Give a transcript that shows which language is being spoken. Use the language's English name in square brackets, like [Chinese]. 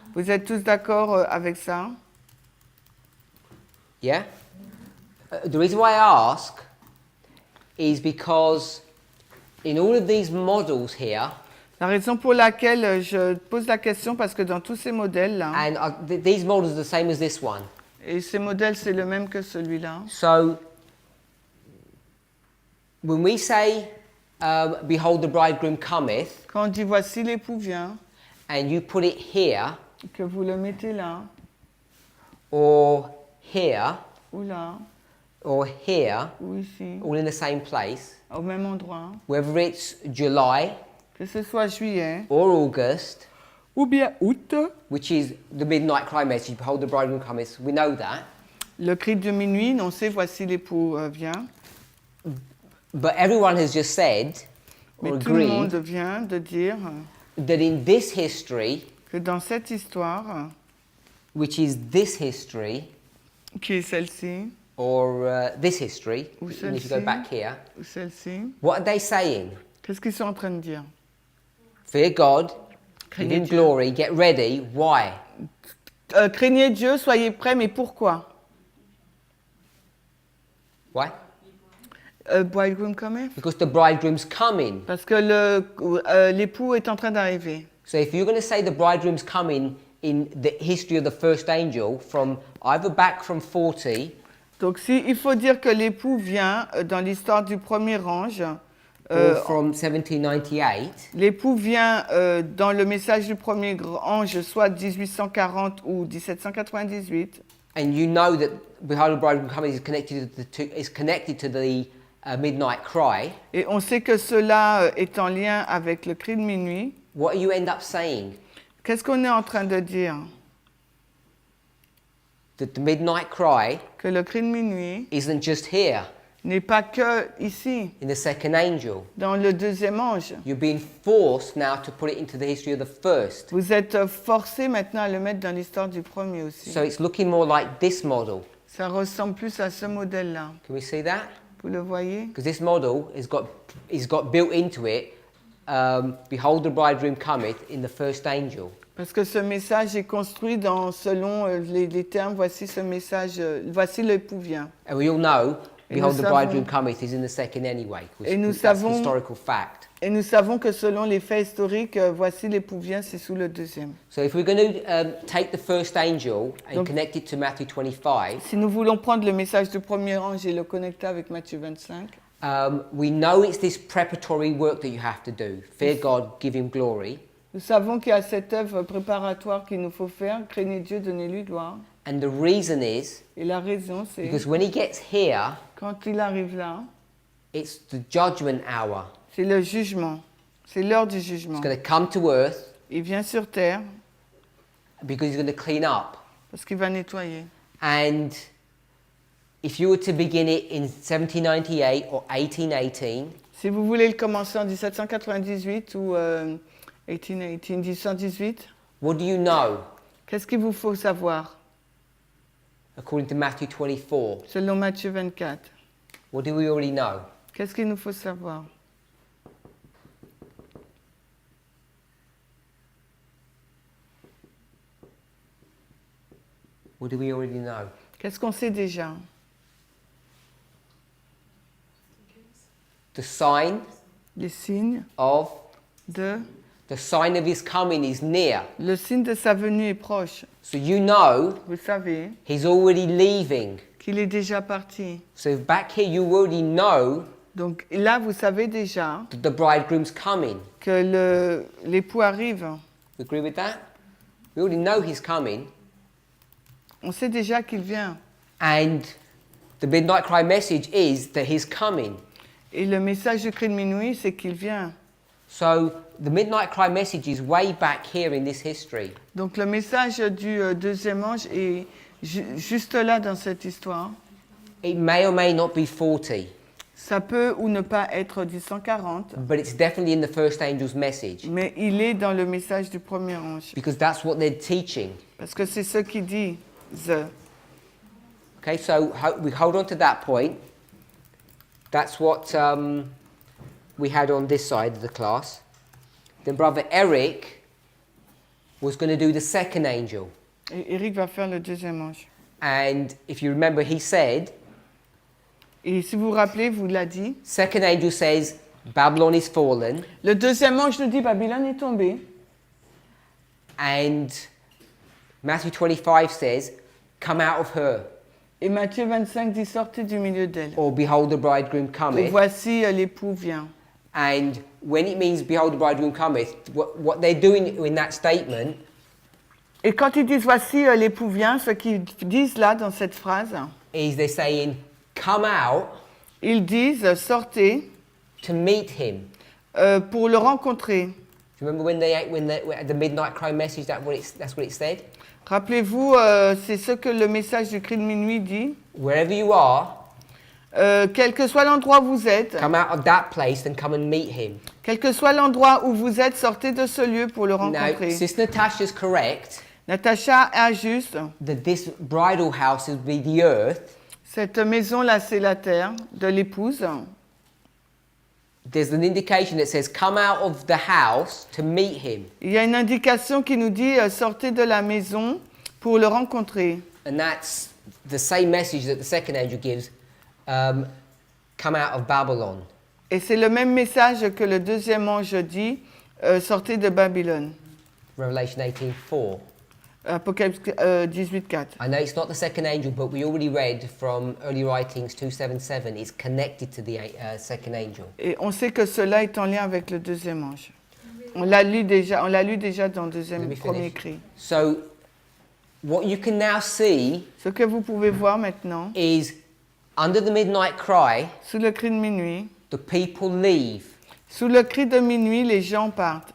[French] Vous êtes tous d'accord avec ça? [English] Yeah? The reason why I ask is because in all of these models here, [French] La raison pour laquelle je pose la question, parce que dans tous ces modèles-là, [English] and these models are the same as this one. [French] et ces modèles, c'est le même que celui-là. [English] So, when we say, behold the bridegroom cometh, [French] Quand on dit voici l'époux vient, [English] and you put it here, [French] que vous le mettez là, [English] or here, [French] ou là, [English] or here, [French] ou ici, [English] all in the same place, [French] au même endroit, [English] whether it's July [French] que ce soit juillet, [English] or August, [French] ou bien août, [English] which is the midnight cry message, behold the bridegroom cometh, we know that. [French] le cri de minuit, on sait voici l'époux vient. [English] But everyone has just said, [French] Mais [English] or [French] tout le monde [English] agreed, [French] vient de dire [English] that in this history, [French] que dans cette histoire, [English] which is this history, [French] qui est celle-ci, [English] or this history, [French] Ou [English] and if you go [French] celle-ci. [English] back here, [French] ou celle-ci, [English] what are they saying? [French] qu'est-ce qu'ils sont en train de dire? [English] Fear God, give [French] Craignez [English] him [French] Dieu. [English] glory, get ready. Why? [French] Craignez Dieu, soyez prêts, mais pourquoi? [English] Why? Bridegroom cometh? Because the bridegroom's coming. [French] Parce que l'époux est en train d'arriver. [English] So if you're going to say the bridegroom's coming in the history of the first angel, from either back from 40, [French] Donc il faut dire que l'époux vient dans l'histoire du premier ange. [English] or from 1798, [French] L'époux vient dans le message du premier ange, soit 1840 ou 1798. [English] and you know that behold the bridegroom coming is connected to the midnight cry, [French] Et on sait que cela est en lien avec le cri de minuit. [English] what you end up saying? [French] Qu'est-ce qu'on est en train de dire? [English] That the midnight cry [French] Que le cri de minuit [English] isn't just here [French] n'est pas que ici, [English] in the second angel. [French] dans le deuxième ange. [English] You're being forced now to put it into the history of the first. [French] Vous êtes forcé maintenant à le mettre dans l'histoire du premier aussi. [English] So it's looking more like this model. [French] Ça ressemble plus à ce modèle-là. [English] Can we see that? [French] Vous le voyez? [English] Because this model has got built into it, behold the bridegroom cometh in the first angel. [French] Parce que ce message est construit selon les termes, voici ce message, voici l'époux vient. [English] And we all know Behold, the [French] nous [English] bridegroom [French] savons- [English] cometh is in the second anyway. [French] Et nous [English] That's [French] savons- [English] historical fact. [French] Et nous savons que selon les faits historiques, voici l'époux vient, c'est sous le deuxième. [English] So if we're going to take the first angel and [French] Donc- [English] connect it to Matthew 25, [French] Si nous voulons prendre le message du premier ange et le connecter avec Matthieu 25, [English] we know it's this preparatory work that you have to do. Fear God, give him glory. [French] nous savons qu'il y a cette œuvre préparatoire qu'il nous faut faire, craignez Dieu, donnez-lui gloire. [English] And the reason is [French] Et la raison, c'est [English] because when he gets here, [French] quand il arrive là, [English] it's the judgment hour. [French] c'est le jugement. C'est l'heure du jugement. [English] He's going to come to earth [French] Il vient sur terre [English] because he's going to clean up. [French] parce qu'il va nettoyer. [English] And if you were to begin it in 1798 or 1818, [French] Si vous voulez le commencer en 1798 ou 1818, [English] what do you know [French] qu'est-ce qu'il vous faut savoir [English] according to Matthew 24? [French] selon Matthieu 24? [English] What do we already know? [French] Qu'est-ce qu'il nous faut savoir? [English] What do we already know? [French] Qu'est-ce qu'on sait déjà? [English] The sign [French] Les signes [English] of [French] de... [English] the sign of his coming is near. [French] Le signe de sa venue est proche. [English] So you know [French] Vous savez [English] he's already leaving. [French] qu'il est déjà parti. [English] So back here you already know [French] Donc là, vous savez déjà [English] that the bridegroom's coming. [French] que l'époux arrive. [English] You agree with that? We already know he's coming. [French] On sait déjà qu'il vient. [English] And the midnight cry message is that he's coming. [French] Et le message du cri de minuit, c'est qu'il vient. [English] So the midnight cry message is way back here in this history. [French] Donc le message du deuxième ange est juste là dans cette histoire. [English] It may or may not be 40, [French] Ça peut ou ne pas être du 140, [English] but it's definitely in the first angel's message [French] mais il est dans le message du premier ange. [English] because that's what they're teaching. [French] Parce que c'est ce qu'il dit. [English] Okay, so we hold on to that point. That's what we had on this side of the class. Then Brother Eric was going to do the second angel. [French] Et Eric va faire le deuxième ange. [English] And if you remember, he said, [French] Et si vous vous rappelez, vous l'a dit. [English] second angel says, Babylon is fallen. [French] Le deuxième ange nous dit Babylone est tombée. [English] And Matthew 25 says, come out of her. [French] Et Matthieu 25 dit sortez du milieu d'elle. [English] Or behold, the bridegroom [French] Et [English] cometh. [French] voici l'époux vient. [English] And when it means behold, the bridegroom cometh, what they're doing in that statement [French] Et quand ils disent voici l'époux vient, ce qu'ils disent là dans cette phrase, [English] is they're saying, come out [French] ils disent sortez [English] to meet him. [French] pour le rencontrer. [English] Do you remember when at the midnight cry message, that's what it said? [French] Rappelez-vous, c'est ce que le message du cri de minuit dit. [English] Wherever you are, [French] Quel que soit l'endroit où vous êtes, [English] come out of that place and come and meet him. [French] quel que soit l'endroit où vous êtes, sortez de ce lieu pour le [English] Now, [French] rencontrer. [English] Sister Natasha's correct [French] Natacha ajuste. [English] that this bridal house will be the earth. [French] Cette maison-là, c'est la terre de l'épouse. [English] There's an indication that says, come out of the house to meet him. [French] Il y a une indication qui nous dit sortez de la maison pour le rencontrer. [English] And that's the same message that the second angel gives, come out of Babylon. [French] Et c'est le même message que le deuxième ange dit sortez de Babylone. [English] Revelation 18:4. [French] Apocalypse 18:4. [English] I know it's not the second angel, but we already read from early writings 277. It's connected to the second angel. [French] Et on sait que cela est en lien avec le deuxième ange. On l'a lu déjà dans le [English] Let me [French] premier [English] finish. [French] cri. [English] So, what you can now see [French] Ce que vous pouvez voir maintenant, is under the midnight cry, sous le cri de minuit, the people leave. sous le cri de minuit, les gens partent.